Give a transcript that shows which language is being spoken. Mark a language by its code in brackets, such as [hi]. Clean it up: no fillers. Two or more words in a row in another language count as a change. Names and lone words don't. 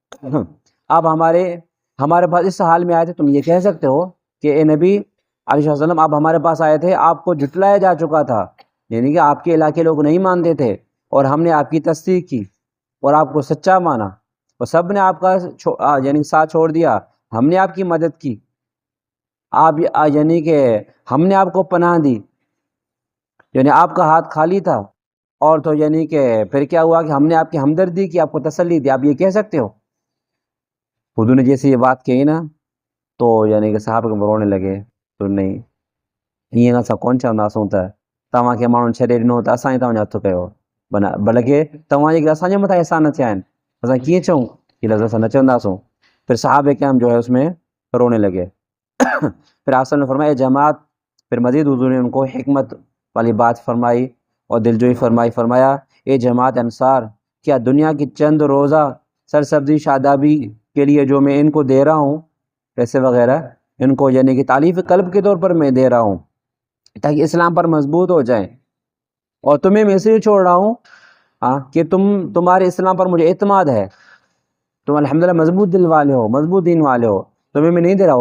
[ur] آپ ہمارے پاس اس حال میں آئے تھے، تم یہ کہہ سکتے ہو کہ اے نبی [ar] علیہ السلام [ur] آپ ہمارے پاس آئے تھے، آپ کو جھٹلایا جا چکا تھا، یعنی کہ آپ کے علاقے لوگ نہیں مانتے تھے، اور ہم نے آپ کی تصدیق کی اور آپ کو سچا مانا، اور سب نے آپ کا یعنی ساتھ چھوڑ دیا، ہم نے آپ کی مدد کی، آپ یعنی کہ ہم نے آپ کو پناہ دی، یعنی آپ کا ہاتھ خالی تھا. اور تو یعنی کہ پھر کیا ہوا کہ ہم نے آپ کی ہمدردی کی، آپ کو تسلی دی، آپ یہ کہہ سکتے ہو. حضور نے جیسے یہ بات کہی نا تو یعنی کہ صحابہ کو رونے لگے. تو نہیں یہ نہ کون چاہتا ہوتا ہے [sd] تव्हां खे माण्हुनि छॾे ॾिनो त असां ई तव्हांजो हथु कयो माना बल्कि तव्हां जेके असांजे मथां एहसान न थिया आहिनि असां कीअं चऊं कि लफ़्ज़ असां न चवंदासूं. [ur] پھر صحابہ کرام جو ہے اس میں رونے لگے. پھر آپ نے فرمایا جماعت، پھر مزید حضور نے ان کو حکمت والی بات فرمائی اور دلجوئی فرمایا اے جماعت انصار، کیا دنیا کی چند روزہ سرسبزی شادابی کے لیے جو میں ان کو دے رہا ہوں پیسے وغیرہ، ان کو یعنی کہ تالیف قلب کے طور پر میں دے رہا ہوں تاکہ اسلام پر مضبوط ہو جائیں، اور تمہیں میں اس لیے چھوڑ رہا ہوں کہ تمہارے اسلام پر مجھے اعتماد ہے، تم الحمدللہ مضبوط دل والے ہو، مضبوط دین والے ہو، تمہیں میں نہیں دے رہا ہوں.